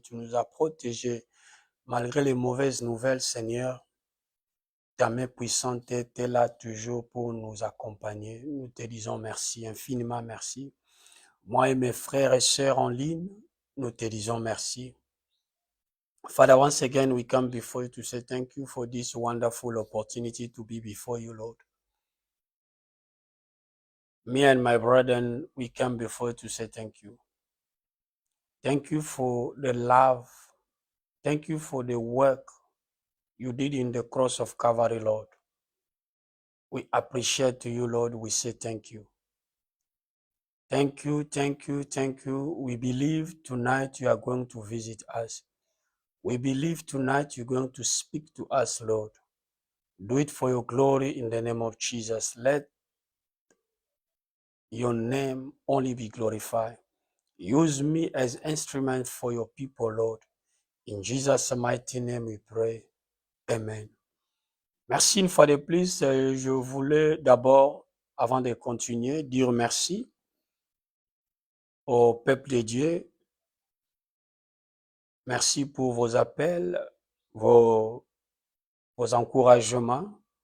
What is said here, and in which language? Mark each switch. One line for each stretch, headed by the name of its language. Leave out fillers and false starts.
French: Tu nous as protégés. Malgré les mauvaises nouvelles, Seigneur, ta main puissante était là toujours pour nous accompagner. Nous te disons merci, infiniment merci. Moi et mes frères et sœurs en ligne, nous te disons merci.
English: Father, once again, we come before you to say thank you for this wonderful opportunity to be before you, Lord. Me and my brethren, we come before you to say thank you. Thank you for the love. Thank you for the work you did in the cross of Calvary, Lord. We appreciate you, Lord. We say thank you. Thank you, thank you, thank you. We believe tonight you are going to visit us. We believe tonight you're going to speak to us, Lord. Do it for your glory in the name of Jesus. Let your name only be glorified. Use me as instrument for your people, Lord. In Jesus' mighty name we pray.
French: Amen. Merci une fois de plus. Je voulais d'abord, avant de continuer, dire merci au peuple de Dieu. Merci pour vos appels, vos encouragements.